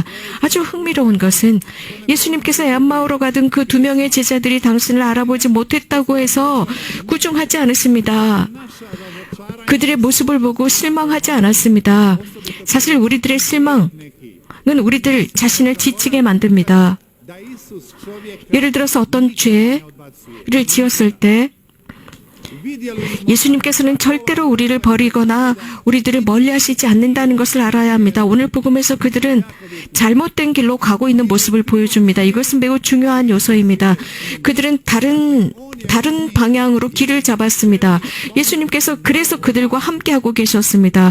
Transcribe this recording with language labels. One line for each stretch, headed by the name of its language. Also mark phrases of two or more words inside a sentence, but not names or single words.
Korean: 아주 흥미로운 것은 예수님께서 엠마오로 가던 그 2명의 제자들이 당신을 알아보지 못했다고 해서 꾸중하지 않았습니다. 그들의 모습을 보고 실망하지 않았습니다. 사실 우리들의 실망은 우리들 자신을 지치게 만듭니다.
Croatian: da Isus čovjek
Korean: 예를 들어서 어떤 죄를 지었을 때
Croatian: vidjeli smo
Korean: 예수님께서는 절대로 우리를 버리거나 우리들을 멀리하시지 않는다는 것을 알아야 합니다. 오늘 복음에서 그들은 잘못된 길로 가고 있는 모습을 보여줍니다. 이것은 매우 중요한 요소입니다. 그들은 다른 방향으로 길을 잡았습니다. 예수님께서 그래서 그들과 함께하고 계셨습니다.